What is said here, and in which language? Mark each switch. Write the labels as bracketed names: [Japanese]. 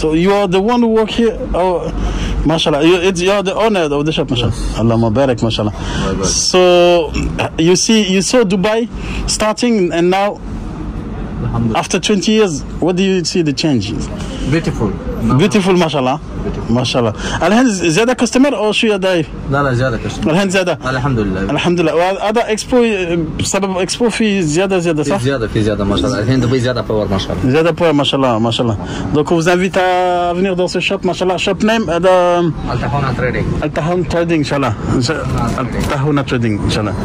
[English] So you are the one who work here? Oh, mashallah. You are the owner of the shop, mashallah. Yes. Allah Mubarak, mashallah. So you saw Dubai starting and now [Arabic] Alhamdulillah. [English] After 20 years, what do you see the change? Beautiful. Beautiful, mashallah. Mashallah. [Arabic] الحين زيادة كاستمر أو شو يداي؟ لا زيادة كشف. الحين زيادة. الحمد لله. الحمد لله. وهذا إكسبو بسبب إكسبو في زيادة صح؟ في زيادة ما شاء الله. الحين دبي زيادة باور ما شاء الله. زيادة باور ما شاء الله ما شاء الله. [French] Donc on vous invite à venir dans ce shop [Arabic] ما شاء الله. [English] Shop name [Arabic] هذا Al-Tahuna Trading. Al-Tahuna Trading إن شاء الله. Al-Tahuna Trading إن شاء الله.